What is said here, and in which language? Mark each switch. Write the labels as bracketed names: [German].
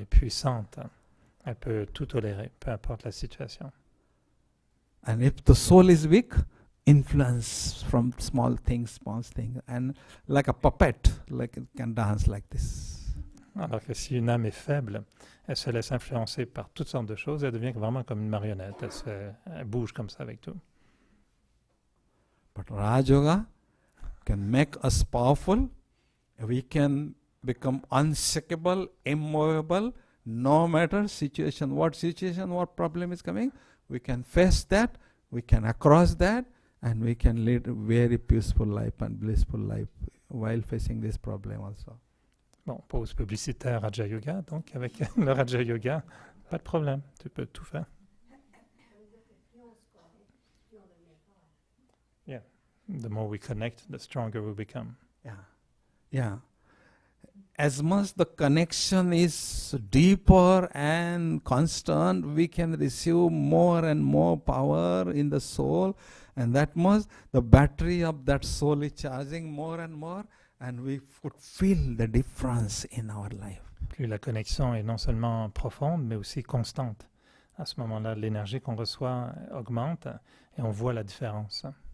[French] est puissante, elle peut tout tolérer, peu importe la situation. [English] And if the soul is weak, influence from small things, and like a puppet, like it can dance like this. [French] Alors que si une âme est faible, elle se laisse influencer par toutes sortes de choses, elle devient vraiment comme une marionnette, elle bouge comme ça avec tout. [English] But Raj Yoga can make us powerful. We can become unshakable, immovable, no matter situation, what problem is coming. We can face that, we can across that, and we can lead a very peaceful life and blissful life while facing this problem also. [French] Bon, pause publicitaire Raja Yoga, donc avec le Raja Yoga, pas de problème, tu peux tout faire. [English] Yeah, the more we connect, the stronger we become. Yeah. As much the connection is deeper and constant, we can receive more and more power in the soul, and that much the battery of that soul is charging more and more, and we could feel the difference in our life. [French] Plus la connexion est non seulement profonde, mais aussi constante. À ce moment-là, l'énergie qu'on reçoit augmente et on voit la différence.